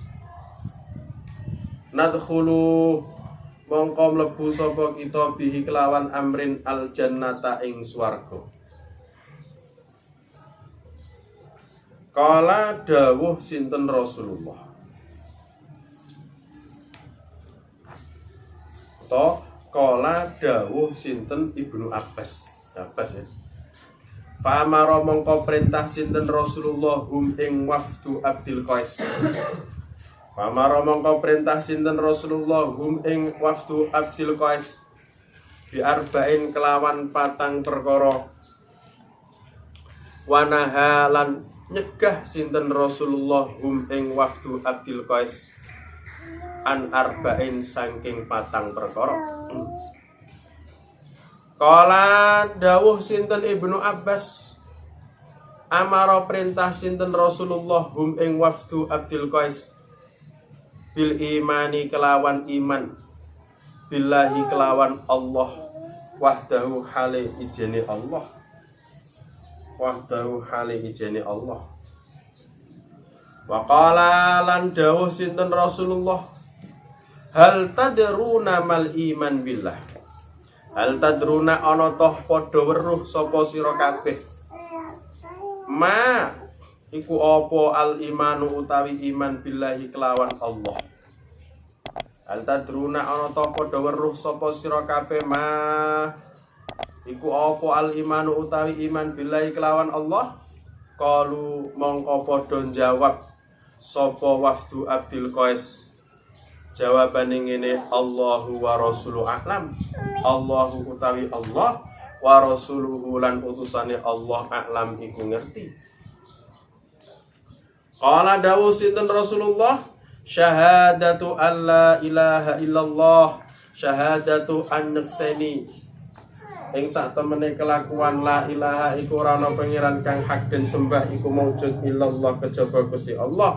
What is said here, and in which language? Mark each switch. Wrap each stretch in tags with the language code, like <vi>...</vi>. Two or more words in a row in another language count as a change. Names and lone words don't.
<jv>Nadkhulu mongko mlebu sapa kita bihi kelawan</jv> <ar>amrin al jannata</ar> <jv>ing swarga. Kala dawuh sinten Rasulullah. Kala dawuh sinten Ibnu Abbas. Abbas ya. Fa amara mongko perintah sinten Rasulullah hum ing wafdu Abdul Qais. Fa amara mongko perintah sinten Rasulullah hum ing wafdu Abdul Qais</jv> <ar>bi arba'in</ar> <jv>kelawan patang perkara.</jv> <ar>Wa nahalan</ar> <jv>nyegah sinten Rasulullah hum ing wafdu Abdul Qais</jv> <ar>an arba'in</ar> <jv>saking patang perkara. Kala dawuh sinten Ibnu Abbas, amara perintah sinten Rasulullah hum ing wafdu Abdul Qais</jv> <ar>bil imani</ar> <jv>kelawan iman, billahi kelawan Allah, wahdahu hale ijene Allah, wahdahu hale ijene Allah.</jv> <ar>Wa qala</ar> <jv>lan dawuh sinten</jv> <ar>Rasulullah, hal tadruna mal iman billah. Hal tadruna</ar> <jv>ana toh padha weruh sapa sira kabeh. Ma iku apa</jv> <ar>al imanu</ar> <jv>utawi iman billahi kelawan Allah.</jv> <ar>Hal tadruna</ar> <jv>ana toh padha weruh sapa sira kabeh ma iku apa</jv> <ar>al imanu</ar> <jv>utawi iman billahi kelawan Allah. Qalu mongko padha jawab sapa wafdu Abdul Qais, jawabane ngene,</jv> <ar>Allahu wa rasuluhu a'lam.</ar> <jv>Allahu utawi Allah,</jv> <ar>wa rasuluhu</ar> <jv>lan utusane Allah a'lam iku ngerti. Qala dawu sinten Rasulullah,</jv> <ar>syahadatu alla ilaha illallah, syahadatu</ar> <jv>annakseni ing sak temene kelakuan</jv> <ar>la ilaha</ar> <jv>iku ora ana pangeran kang hak den sembah iku maujud illallah kejaba Gusti Allah.</jv>